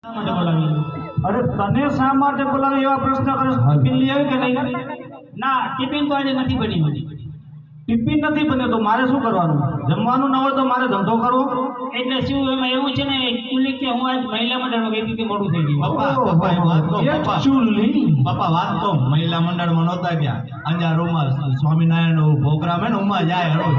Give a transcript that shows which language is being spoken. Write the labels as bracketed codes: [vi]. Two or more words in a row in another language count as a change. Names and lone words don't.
[gu] અરે તને શા માટે બોલાવે એવા પ્રશ્ન કરે ટિફિન લઈ આવી કે નહીં? ના ટિફિન તો આજે નથી બની टिफिन નથી બન્યો તો મારે શું કરવાનું? જમવાનું ન હોય તો મારે ધંધો કરવો? એટલે શું એમાં એવું છે ને એકચ્યુઅલી કે હું આજ મહિલા મંડળમાં ગઈ હતી મોડું થઈ ગયું પપ્પા ભાઈ વાત તો એકચ્યુઅલી પપ્પા વાત તો મહિલા મંડળમાં નહોતા ગયા અંજારોમાં સ્વામિનારાયણ નો પ્રોગ્રામ હે ને ઉમાં જાય હરોજ